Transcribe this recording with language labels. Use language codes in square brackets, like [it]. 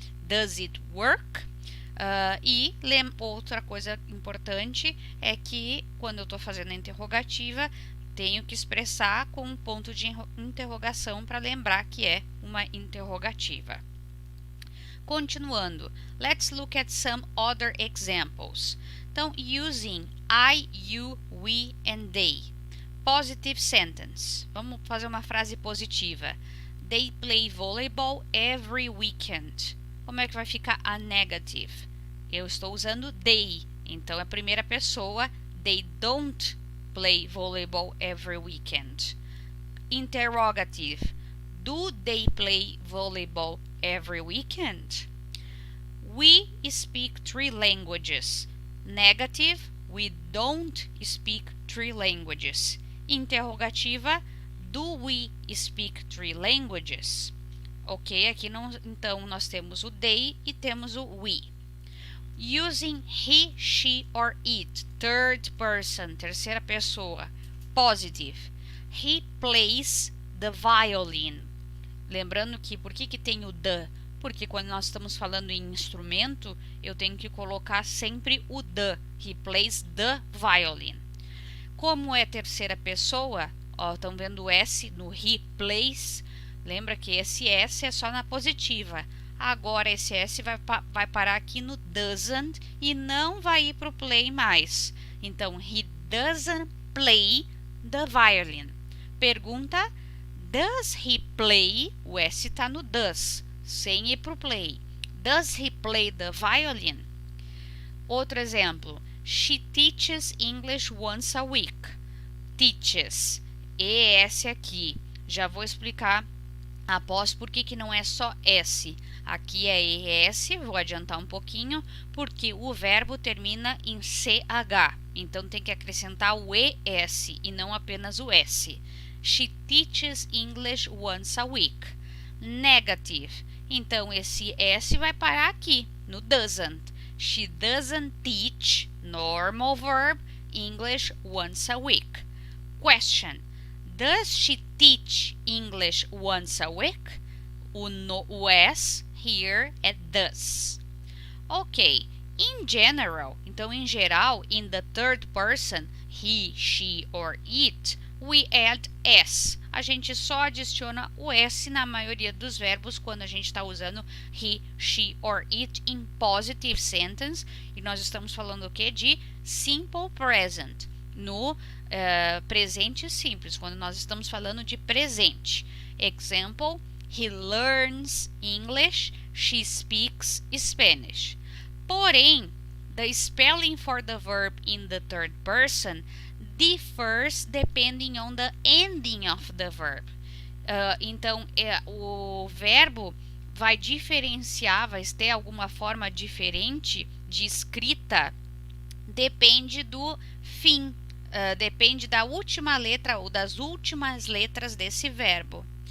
[en] Does it work? [pt] E outra coisa importante é que quando eu estou fazendo a interrogativa, tenho que expressar com um ponto de interrogação para lembrar que é uma interrogativa. Continuando, [en] let's look at some other examples. [pt] Então, [en] using I, you, we and they. Positive sentence. [pt] Vamos fazer uma frase positiva. [en] They play volleyball every weekend. [pt] Como é que vai ficar a negative? Eu estou usando they, então é a primeira pessoa. [en] They don't play volleyball every weekend. Interrogative. Do they play volleyball every weekend? We speak 3 languages. Negative. We don't speak 3 languages. Interrogativa. Do we speak 3 languages? [pt] Ok, aqui então nós temos o they e temos o we. [en] Using he, she or it, third person, [pt] terceira pessoa, [en] positive. He plays the violin. [pt] Lembrando que por que tem o the? Porque quando nós estamos falando em instrumento, eu tenho que colocar sempre o the. [en] He plays the violin. [pt] Como é terceira pessoa, ó, estão vendo o S no [en] he plays? [pt] Lembra que esse S é só na positiva. Agora esse S vai parar aqui no doesn't e não vai ir para o play mais. Então, [en] he doesn't play the violin. [pt] Pergunta, [en] does he play? [pt] O S está no does, sem ir para o play. [en] Does he play the violin? [pt] Outro exemplo. [en] She teaches English once a week. [pt] Teaches. ES aqui. Já vou explicar após por que não é só S. Aqui é ES, vou adiantar um pouquinho, porque o verbo termina em CH. Então tem que acrescentar o ES e não apenas o S. [en] She teaches English once a week. Negative. [pt] Então esse S vai parar aqui, no doesn't. [en] She doesn't teach, normal verb, English once a week. Question. Does she teach English once a week? [pt] O S here é does. Ok. [en] In general, [pt] então em geral, [en] in the third person, he, she or it, we add S. [pt] A gente só adiciona o S na maioria dos verbos quando a gente está usando [en] he, she or it [pt] em [en] positive sentence. [pt] E nós estamos falando o quê? De simple present. No presente simples, quando nós estamos falando de presente. [en] Example, he learns English, she speaks Spanish. [pt] Porém, [en] the spelling for the verb in the third person differs depending on the ending of the verb. [pt] Então, o verbo vai diferenciar, vai ter alguma forma diferente de escrita, depende do fim, depende da última letra ou das últimas letras desse verbo.